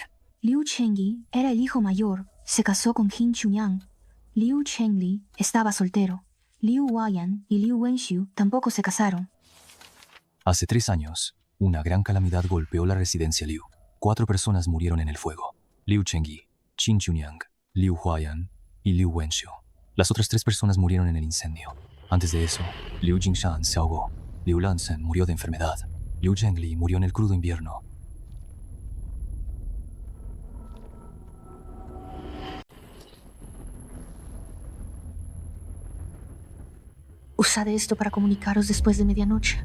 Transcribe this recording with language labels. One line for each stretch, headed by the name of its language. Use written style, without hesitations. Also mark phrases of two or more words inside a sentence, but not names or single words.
Spanish: Liu Chengyi era el hijo mayor. Se casó con Qin Chunyang. Liu Chengli estaba soltero. Liu Huayan y Liu Wenxiu tampoco se casaron. Hace 3 años, una gran calamidad golpeó la residencia Liu. 4 personas murieron en el fuego. Liu Chengyi, Qin Chunyang, Liu Huayan y Liu Wenxiu. Las otras 3 personas murieron en el incendio. Antes de eso, Liu Jingshan se ahogó. Liu Lanzhen murió de enfermedad. Liu Zhengli murió en el crudo invierno. Usad esto para comunicaros después de medianoche.